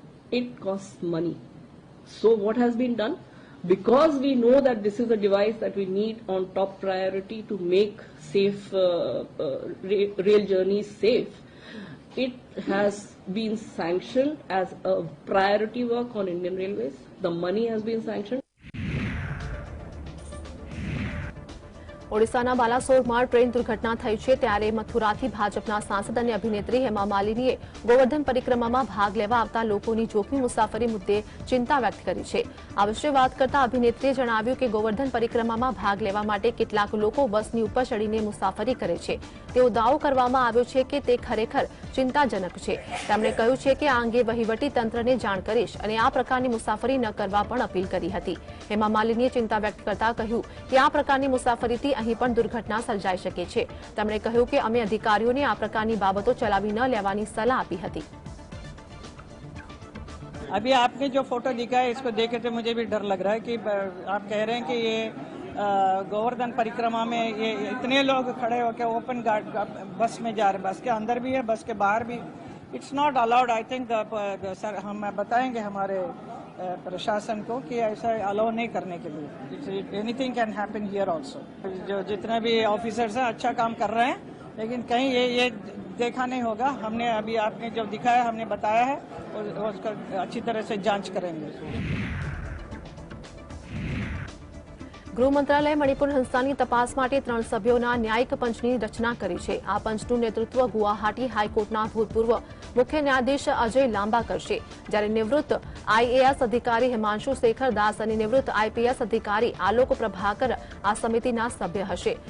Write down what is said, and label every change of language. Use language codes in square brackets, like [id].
[en] It costs money. So what has been done? Because we know that this is a device that we need on top priority to make safe rail journeys safe, it has been sanctioned as a priority work on Indian Railways. The money has been sanctioned. [gu] ઓડિશાના બાલાસોરમાં train દુર્ઘટના થઈ છે ત્યારે મથુરાથી ભાજપના સાંસદ અને અભિનેત્રી હેમા માલિનીએ ગોવર્ધન પરિક્રમામાં ભાગ લેવા આવતા લોકોની જોખમી મુસાફરી મુદ્દે ચિંતા વ્યક્ત કરી છે. આ વિશે વાત કરતા અભિનેત્રીએ જણાવ્યું કે ગોવર્ધન પરિક્રમામાં ભાગ લેવા માટે કેટલાક લોકો બસની ઉપર ચડીને મુસાફરી કરે છે. તેવો દાવો કરવામાં આવ્યો છે કે તે ખરેખર ચિંતાજનક છે. તેમણે કહ્યું છે કે આ અંગે વહીવટી તંત્રને જાણ કરીશ અને આ પ્રકારની મુસાફરી ન કરવા પણ અપીલ કરી હતી. હેમા માલિનીએ ચિંતા વ્યક્ત કરતા કહ્યું કે આ પ્રકારની મુસાફરીથી અહીં પણ દુર્ઘટના સર્જાઈ શકે છે. તેમણે કહ્યું કે અમે અધિકારીઓને આ પ્રકારની બાબતો ચલાવી ન લેવાની સલાહ આપી હતી. [hi] अभी आपने जो फोटो दिखा है इसको देख के मुझे भी डर लग रहा है कि आप कह रहे हैं कि ये गोवर्धन परिक्रमा में ये इतने लोग खड़े होकर ओपन बस में जा रहे हैं, बस के अंदर भी है, बस के बाहर भी. [en] It's not allowed. I think sir [hi] हम बताएंगे हमारे प्रशासन को कि ऐसा अलाउ नहीं करने के लिए. [en] Anything can happen here also. [hi] जो जितने भी ऑफिसर्स हैं अच्छा काम कर रहे हैं, लेकिन कहीं ये देखा नहीं होगा. हमने अभी आपने जो दिखाया हमने बताया है और उसका अच्छी तरह से जांच करेंगे. [gu] ગૃહ મંત્રાલયે મણિપુર હિંસાની તપાસ માટે 3 સભ્યોના ન્યાયિક પંચની રચના કરી છે. આ પંચનું નેતૃત્વ ગુવાહાટી હાઈકોર્ટના ભૂતપૂર્વ મુખ્ય ન્યાયાધીશ અજય લાંબા કરશે, જ્યારે નિવૃત્ત આઈએએસ અધિકારી હિમાંશુ શેખર દાસ અને નિવૃત્ત આઈપીએસ અધિકારી આલોક પ્રભાકર આ સમિતિના સભ્ય હશે.